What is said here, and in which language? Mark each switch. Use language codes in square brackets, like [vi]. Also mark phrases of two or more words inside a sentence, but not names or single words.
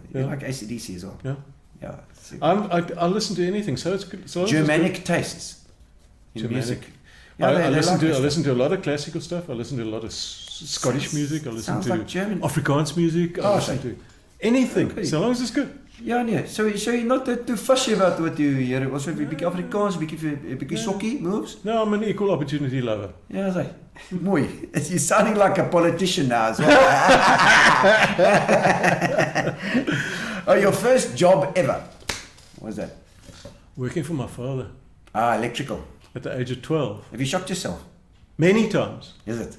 [en] You like AC/DC as well? Yeah. Yeah. I listen to anything, so it's good. So Germanic tastes in music. Yeah, I listen to a lot of classical stuff. I listen to a lot of Scottish music. I listen to like German. Afrikaans music. I listen to anything, so long as it's good. [af] Ja nee, [en] so you're not too fussy about what you hear. [af] Also 'n bietjie Afrikaans, 'n bietjie sokkie moves. [en] No, I'm an equal opportunity lover. [af] Ja, sê. Mooi. [en] You're sounding like a politician now as well. Oh, your first job ever. What was that? Working for my father. Electrical. At the age of 12. Have you shocked yourself? Many times. Is it?